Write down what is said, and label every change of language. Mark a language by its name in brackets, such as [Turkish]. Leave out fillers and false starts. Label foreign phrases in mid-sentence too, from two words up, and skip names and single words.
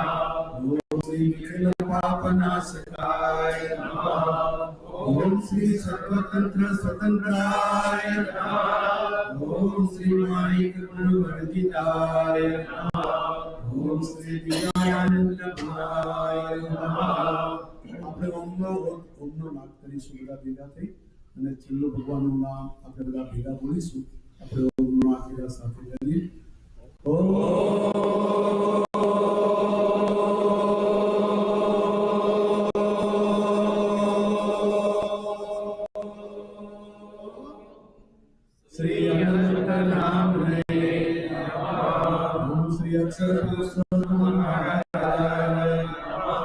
[Sanskrit] ओम श्री निखिल पापनाशकाय नमः। ओम श्री सर्वतंत्र स्वतंत्राय नमः। ओम श्री माणिक गुणवर्जिताय नमः। ओम श्री दिव्यानंद गुणाय नमः। [Gujarati] આપણે ઓમનો નાદ કરીશું બધા ભેગા થઈ અને છેલ્લું ભગવાનનું નામ આપણે બધા ભેગા બોલીશું. આપણે ઓમનો નાદ ભેગા સાથે કરીએ. [Sanskrit] ઓમ श्री अनंत नाम रे नमः। ओम श्री अक्षर पुरुषोत्तम महाराजाय नमः।